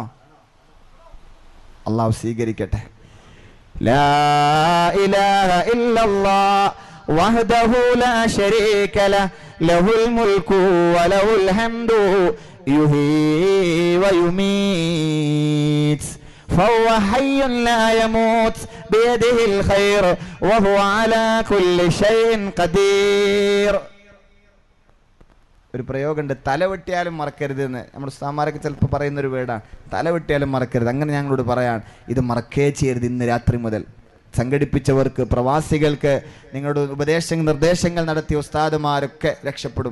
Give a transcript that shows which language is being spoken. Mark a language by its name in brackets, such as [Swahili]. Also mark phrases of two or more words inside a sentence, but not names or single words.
[Malayalam] അള്ളാഹു സ്വീകരിക്കട്ടെ. [Arabic] لا إله إلا الله وحده لا شريك له له الملك وله الحمد يحيي ويميت فهو حي لا يموت بيده الخير وهو على كل شيء قدير. [Malayalam] ഒരു പ്രയോഗമുണ്ട്, തലവെട്ടിയാലും മറക്കരുത് എന്ന്. നമ്മുടെ ഉസ്താദന്മാരൊക്കെ ചിലപ്പോൾ പറയുന്നൊരു വേർഡാണ്, തലവെട്ടിയാലും മറക്കരുത്. അങ്ങനെ ഞങ്ങളോട് പറയാൻ, ഇത് മറക്കേ ചെയ്യരുത്. ഇന്ന് രാത്രി മുതൽ സംഘടിപ്പിച്ചവർക്ക്, പ്രവാസികൾക്ക്, നിങ്ങളുടെ നിർദ്ദേശങ്ങൾ നടത്തിയ ഉസ്താദുമാരൊക്കെ രക്ഷപ്പെടും.